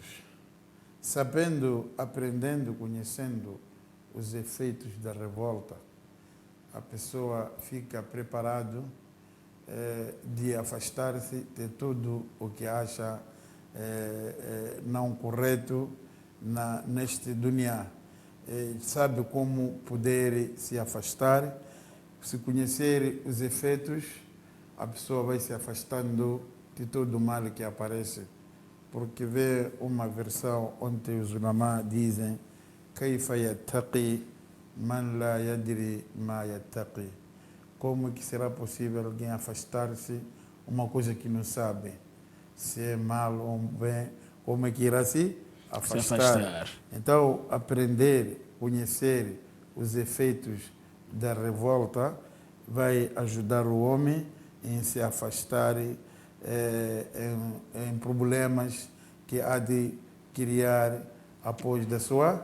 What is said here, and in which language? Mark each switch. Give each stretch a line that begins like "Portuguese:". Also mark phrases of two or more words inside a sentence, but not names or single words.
Portuguese: Sabendo, aprendendo, conhecendo os efeitos da revolta, a pessoa fica preparado de afastar-se de tudo o que acha não correto neste dunya. Sabe como poder se afastar. Se conhecer os efeitos, a pessoa vai se afastando de todo o mal que aparece. Porque vê uma versão onde os ulama dizem
Arabic: كيف يتقي من لا يدري ما يتقي.
Portuguese: Como que será possível alguém afastar-se uma coisa que não sabe? Se é mal ou bem, como é que irá se afastar? Então, aprender, conhecer os efeitos da revolta vai ajudar o homem em se afastar em problemas que há de criar após da sua...